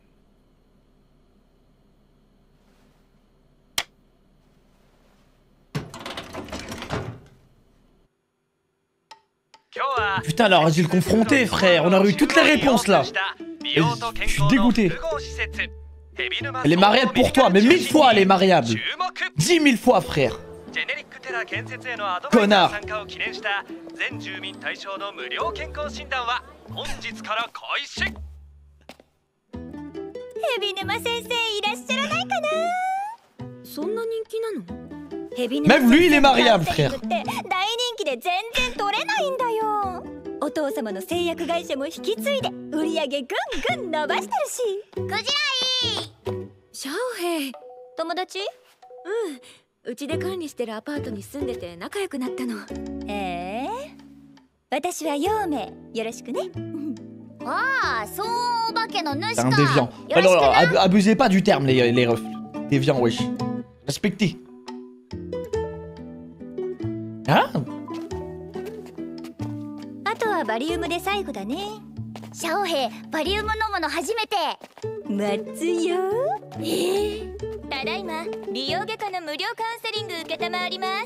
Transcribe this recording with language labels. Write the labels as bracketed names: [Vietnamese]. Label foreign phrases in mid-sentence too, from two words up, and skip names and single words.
[French] Putain, alors, vas-y le confronter, frère. On aurait eu toutes les réponses, là. Je suis dégoûté. Elle est mariable pour toi, mais 1000 fois elle est mariable. 10 000 fois, frère. Connard. [Japanese] ヘビ沼先生いらっしゃらないかな。そんな人気なの？ヘビ沼 [French] Même lui, il est mariable, [Japanese] 先生 [French] frère. [Japanese] って大人気で全然取れないんだよ。お父様の製薬会社も引き継いで売り上げぐんぐん伸ばしてるし。クジライシャオヘイ。友達？うちで管理してるアパートに住んでて仲良くなったの。私は陽明、よろしくね。ああ、そうお化けの主か。 [French] C'est un déviant. Alors, abusez pas du terme, les refs. Déviant, wesh. Respectez. Ah? [Japanese] あとはバリウムで最後だね。シャオヘイ、バリウム飲むの初めて。待つよ。ただいま美容外科の無料カウンセリング受けたまわります。